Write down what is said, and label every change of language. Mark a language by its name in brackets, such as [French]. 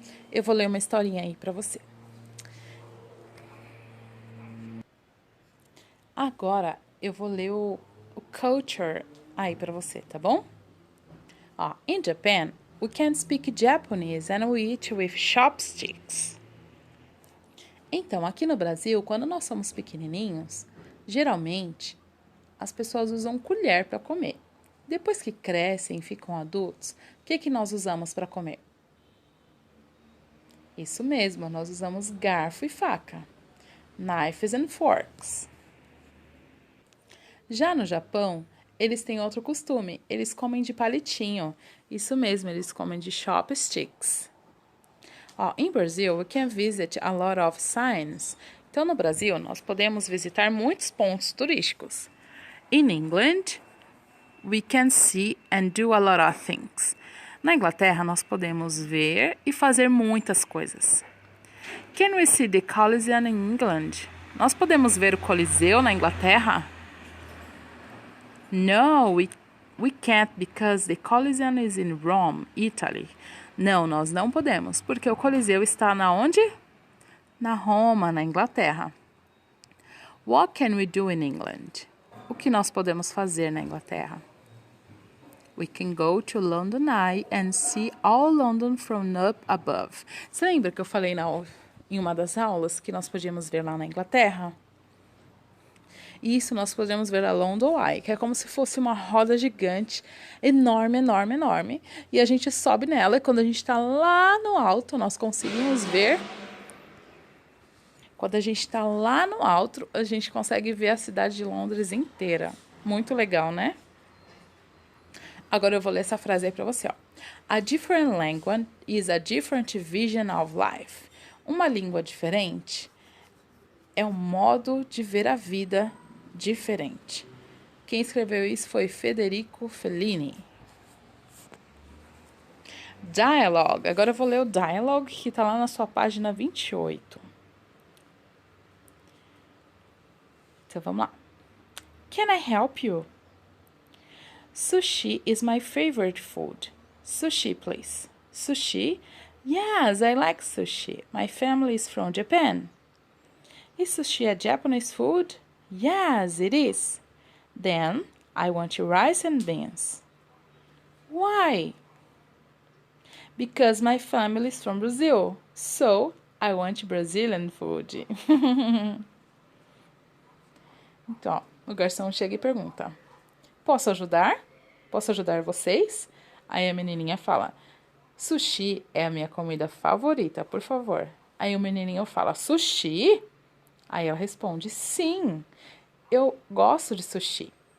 [Portuguese] Eu vou ler uma historinha aí pra você. Agora eu vou ler o culture aí pra você, tá bom? [English] In Japan, we can speak Japanese and we eat with chopsticks. [Portuguese] Então, aqui no Brasil, quando nós somos pequenininhos, geralmente as pessoas usam colher para comer. Depois que crescem e ficam adultos, o que nós usamos para comer? Isso mesmo, nós usamos garfo e faca. [English] Knives and forks. [Portuguese] Já no Japão, eles têm outro costume. Eles comem de palitinho. Isso mesmo, eles comem de chopsticks. [English] In Brazil, we can visit a lot of signs. [Portuguese] Então, no Brasil, nós podemos visitar muitos pontos turísticos. [English] In England, we can see and do a lot of things. [Portuguese] Na Inglaterra, nós podemos ver e fazer muitas coisas. [English] Can we see the Colosseum in England? [Portuguese] Nós podemos ver o Coliseu na Inglaterra? [English] No, we can't because the Colosseum is in Rome, Italy. [Portuguese] Não, nós não podemos, porque o Coliseu está na onde? Na Roma, na Inglaterra. [English] What can we do in England? [Portuguese] O que nós podemos fazer na Inglaterra? [English] We can go to London Eye and see all London from up above. [Portuguese] Você lembra que eu falei em uma das aulas que nós podíamos ver lá na Inglaterra? Isso nós podemos ver a London Eye, que é como se fosse uma roda gigante, enorme, enorme, enorme. E a gente sobe nela e quando a gente está lá no alto, nós conseguimos ver. Quando a gente está lá no alto, a gente consegue ver a cidade de Londres inteira. Muito legal, né? Agora eu vou ler essa frase aí para você. [English] A different language is a different vision of life. [Portuguese] Uma língua diferente é um modo de ver a vida diferente. Quem escreveu isso foi Federico Fellini. Dialogue. Agora eu vou ler o dialogue que está lá na sua página 28. Então vamos lá. [English] Can I help you? Sushi is my favorite food. Sushi, please. Sushi? Yes, I like sushi. My family is from Japan. Is sushi a Japanese food? Yes, it is. Then I want rice and beans. Why? Because my family is from Brazil. So I want Brazilian food. [Portuguese] Então, o garçom chega e pergunta: Posso ajudar? Posso ajudar vocês? Aí a menininha fala: Sushi é a minha comida favorita, por favor. Aí o menininho fala: Sushi? Aí ela responde: Sim, eu gosto de sushi.